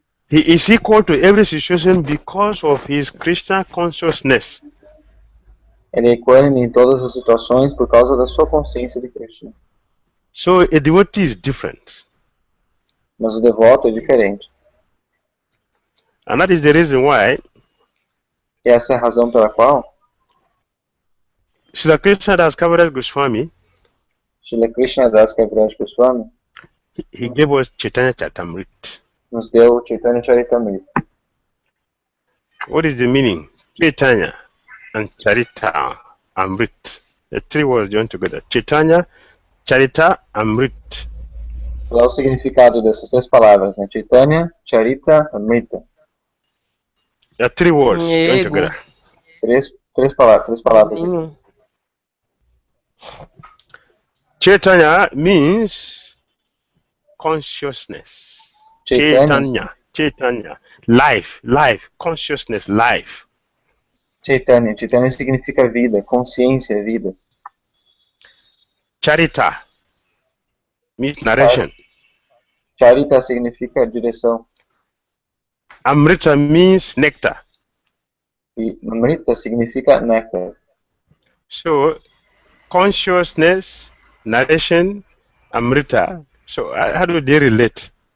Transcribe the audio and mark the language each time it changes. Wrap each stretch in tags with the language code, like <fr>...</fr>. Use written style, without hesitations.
<en>He is equal to every situation because of his Krishna consciousness.</en> <pt>Ele é equânime em todas as situações por causa da sua consciência de Krishna.</pt> <en>So a devotee is different.</en> <pt>Mas o devoto é diferente.</pt> <en>And that is the reason why</en> <pt>E essa é a razão pela qual</pt> <en>Srila Krishna Das Kaviraj Goswami,</en> <pt>Srila Krishna Das Kaviraj Goswami</pt> <en>he gave us Chaitanya Charitamrita.</en> <pt>nos deu Chaitanya Charitamrita.</pt> <en>What is the meaning? Chaitanya and Charita Amrit. The three words joined together. Chaitanya, Charita, Amrit.</en> <pt>Qual é o significado dessas três palavras, né? Chaitanya, Charita, Amrita.</pt> <en>There are three words joined together.</en> <pt>Três palavras.</pt> <en>Chaitanya means consciousness. Chaitanya. Life. Consciousness, life.</en> <pt>Chaitanya significa vida, consciência, vida.</pt> <en>Charita means narration.</en> <pt>Charita significa direção.</pt> <en>Amrita means nectar.</en> <pt>E Amrita significa néctar.</pt> <en>So, consciousness, narration, Amrita. So, how do they relate?</en>